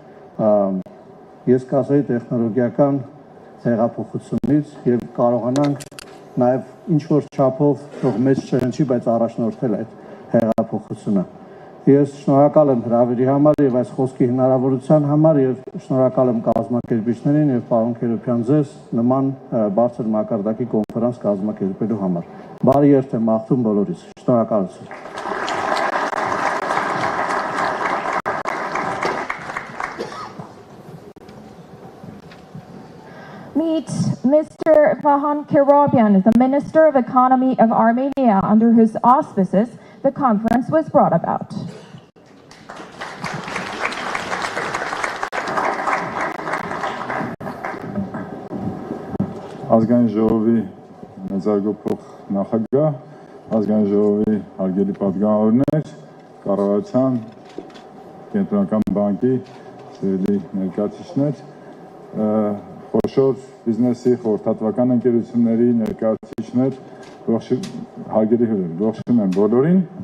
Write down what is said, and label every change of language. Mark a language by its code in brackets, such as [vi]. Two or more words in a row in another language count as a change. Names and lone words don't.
[hy] ես կասեի տեխնոլոգիական հեղափոխությունից եւ կարողանանք նաև ինչ որ չափով թող մեծ չհնչի, բայց առաջնորդել այդ հեղափոխությունը։ Ես շնորհակալ եմ հրավերի համար եւ այս խոսքի հնարավորության համար եւ շնորհակալ եմ կազմակերպիչներին եւ պարոն Քերոփյան ձեզ նման բարձր մակարդակի կոնֆերանս կազմակերպելու համար։ Բարի երթ եմ մաղթում բոլորիս։ Շնորհակալություն։ [en] Meet Mr. Vahan Kerobyan, the Minister of Economy of Armenia, under whose auspices the conference was brought about. [hy] Ազգային ժողովի մեծարգոփող նախագահ, ազգային ժողովի հարգելի պատգամավորներ, կառավարության, կենտրոնական բանկի սիրելի ներկայացուցիչներ, խոշոր բիզնեսի խորհրդատվական ընկերությունների ներկայացուցիչներ, հարգելի հյուրեր, ողջունում եմ բոլորին։